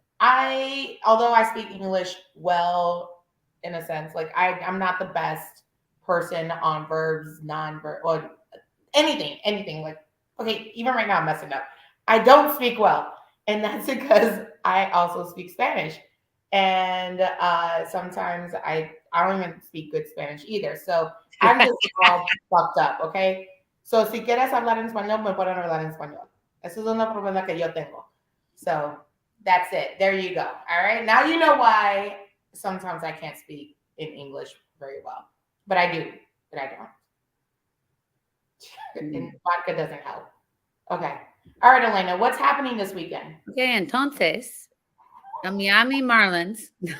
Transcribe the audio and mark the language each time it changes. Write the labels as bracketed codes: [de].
[en] Although I speak English well, in a sense, like I'm not the best person on verbs, non-verb, or anything. Like, okay, even right now I'm messing up. I don't speak well, and that's because I also speak Spanish, and sometimes I don't even speak good Spanish either. So I'm just all fucked up. [es] Okay, so si quieres hablar en español, me pueden hablar en español. Eso es una problema que yo tengo. [en] So that's it. There you go. All right. Now you know why sometimes I can't speak in English very well. But I do. But I don't. And vodka doesn't help. Okay. All right, Elena. What's happening this weekend? Okay, entonces, the Miami Marlins.